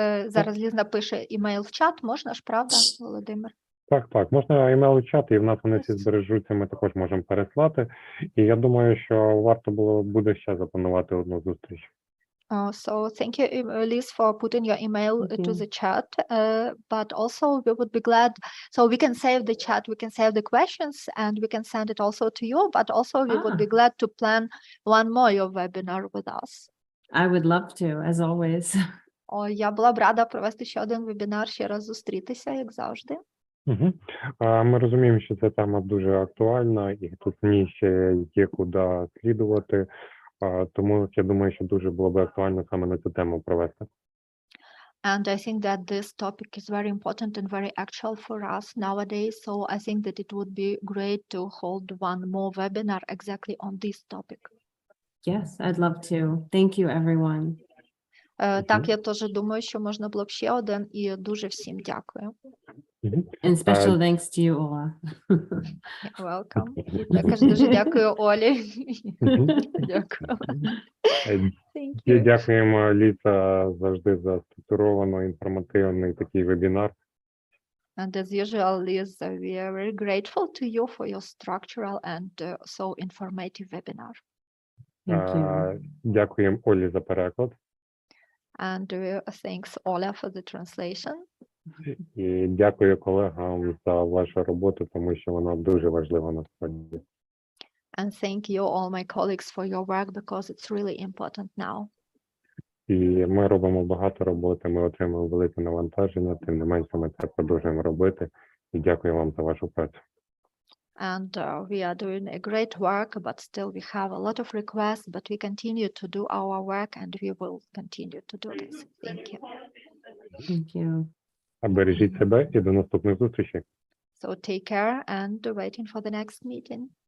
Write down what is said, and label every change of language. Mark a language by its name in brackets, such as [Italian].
[Ukrainian] Зараз Ліз напише імейл в чат, можна ж, правда, Володимир? Так, можна імейл у чат, і в нас вони всі збережуться, ми також можемо переслати. І я думаю, що варто буде ще запланувати одну зустріч. [English] So thank you, Liz, for putting your email to the chat. But also we would be glad, so we can save the chat, we can save the questions, and we can send it also to you. But also we would be glad to plan one more webinar with us. I would love to, as always. [Ukrainian] Я була б рада провести ще один вебінар, ще раз зустрітися, як завжди. Ми розуміємо, що ця тема дуже актуальна, і тут мені ще є куди слідувати. Тому я думаю, що дуже було б актуально саме на цю тему провести. [English] And I think that this topic is very important and very actual for us nowadays. So I think that it would be great to hold one more webinar exactly on this topic. Yes, I'd love to. Thank you, everyone. [Ukrainian] Так, я теж думаю, що можна було б ще один, і дуже всім дякую. Мгм. [English] And special thanks to you, Ola. You're welcome. [Ukrainian] І також дуже дякую Олі. Мгм. Дякую. Е, [English] Thank [Ukrainian] І [English] you. [Ukrainian] дякуємо, Ліса, завжди за структурований, інформативний такий вебінар. [English] And as usual, Liz, we are very grateful to you for your structural and so informative webinar. Thank you. [Ukrainian] Дякуємо Олі за переклад. [English] And thanks, Ola, for the translation. [Ukrainian] І дякую колегам за вашу роботу, тому що вона дуже важлива насправді. [English] And thank you, all my colleagues, for your work because it's really important now. [Ukrainian] І ми робимо багато роботи, ми отримуємо велике навантаження, тим не менше ми це продовжуємо робити. І дякую вам за вашу працю. [English] And we are doing a great work, but still we have a lot of requests, but we continue to do our work and we will continue to do this. Thank you. Thank you. [Ukrainian] А бережіть себе і до наступних зустрічей. [English] So take care and waiting for the next meeting.